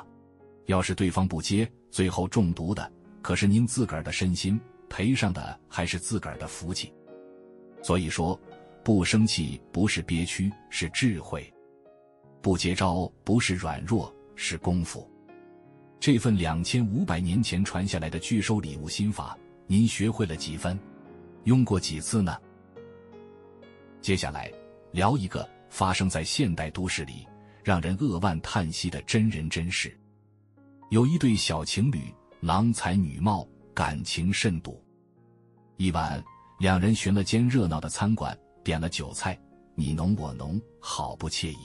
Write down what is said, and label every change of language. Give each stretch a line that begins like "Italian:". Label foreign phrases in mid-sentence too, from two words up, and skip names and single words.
Chinese: 要是對方不接，最後中毒的，可是您自個兒的身心，賠上的還是自個兒的福氣。所以說，不生氣不是憋屈，是智慧；不接招不是軟弱，是功夫。這份2500年前傳下來的拒收禮物心法，您學會了幾分？用過幾次呢？接下來聊一個發生在現代都市裡，讓人扼腕嘆息的真人真事。有一對小情侶，郎才女貌，感情甚笃。一晚，两人尋了間熱鬧的餐館，點了酒菜，你儂我儂，好不愜意。